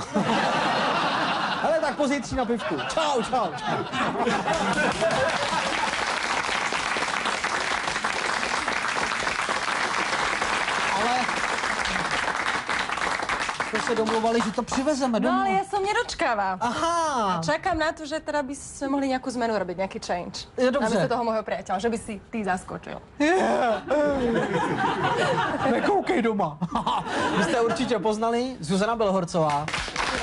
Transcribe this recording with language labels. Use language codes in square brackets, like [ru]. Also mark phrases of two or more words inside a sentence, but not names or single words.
[cs] Hele, tak pozítří na pivku. Čau. Ale jsme se domluvali, že to přivezeme domů. No [sk] ale ja som nedočkáva. Aha. Čakám na to, že teda by sme mohli nejakú zmenu robiť, nejaký change. [cs] Je dobře. [sk] Namiesto toho môjho priateľa, že by si ty zaskočil. [cs] Nekoukej doma. Vy jste určitě poznali, Zuzana Belhorcová.